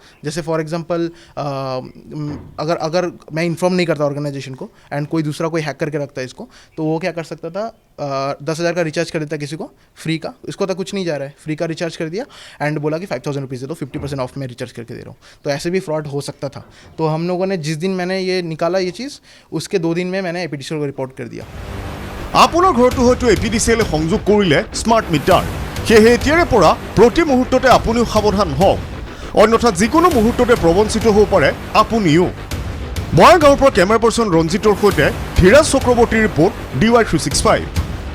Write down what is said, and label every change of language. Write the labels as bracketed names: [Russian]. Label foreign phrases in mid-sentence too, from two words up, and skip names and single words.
[Hindi] जैसे [English] for example [Hindi] अगर मैं इन्फॉर्म नहीं करता ऑर्गेनाइजेशन को एंड कोई दूसरा कोई हैक करके रखता है इसको, तो वो क्या कर सकता था, 10,000 का रिचार्ज कर देता किसी को फ्री का, इसको तो कुछ नहीं जा रहा है, फ्री का रिचार्ज कर दिया एंड बोला कि 5,000 रुपीज़ दे दो, 50% ऑफ में रिचार्ज करके दे रहा हूँ। तो ऐसे भी फ्रॉड हो सकता था। तो हम लोगों ने जिस दिन मैंने ये निकाला ये चीज़, उसके 2 दिन में मैंने APDCL को रिपोर्ट कर दिया। [Assamese] আপোনাৰ ঘৰটো হয়তো APDCL সংযোগ কৰিলে স্মাৰ্ট মিটাৰ, সেয়েহে এতিয়াৰে পৰা প্ৰতি মুহূৰ্ততে আপুনিও সাৱধান হওক, অন্যথা যিকোনো মুহূৰ্ততে প্ৰবঞ্চিত হ'ব পাৰে আপুনিও। বঙাইগাঁৱৰ পৰা [English] camera person [Assamese] ৰঞ্জিতৰ সৈতে ধীৰাজ চক্ৰৱৰ্তীৰ ৰিপৰ্ট DY365।